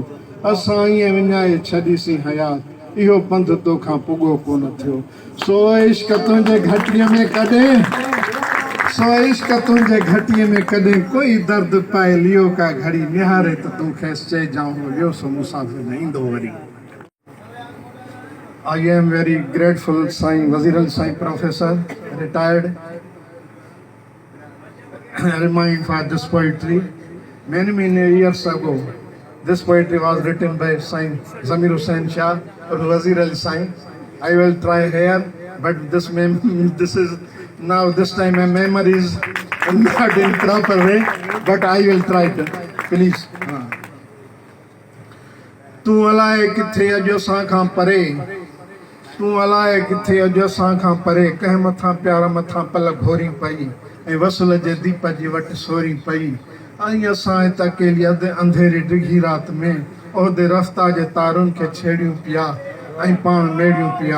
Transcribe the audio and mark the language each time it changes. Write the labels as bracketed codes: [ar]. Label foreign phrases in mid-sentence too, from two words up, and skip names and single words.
[sd] असां ईअं विञाए छॾीसीं हयात इहो पंध तोखां पुॻो कोन थियो। सो इश्क तुंहिंजे घटीअ में कॾहिं सो इश्क तुंहिंजे घटीअ में कॾहिं कोई दर्द पाए लियो का घड़ी निहारे त तूं खेसि चइजाऊं वियो सो मुसाफ़िर न ईंदो वरी। [en] I am very grateful Sai Wazir Al Sai Professor retired remind for this poetry. Many years ago this poetry was written by Sai Zamir Hussain Shah or Wazir Al Sai. I will try here but this is now this time my memory is not in proper way but I will try to please. [sd] तू अलाए किथे अॼु असां खां परे तूं अलाए किथे अॼु असां खां परे कंहिं मथां प्यार मथां पल घोरी पई ऐं वसल जे दीप जी वटि सोरी पई। ऐं असां हिते अकेली अंधेरी डिघी राति में उहिदे रफ़्ता जे तारुनि खे छेड़ियूं पिया ऐं पाण मेड़ियूं पिया।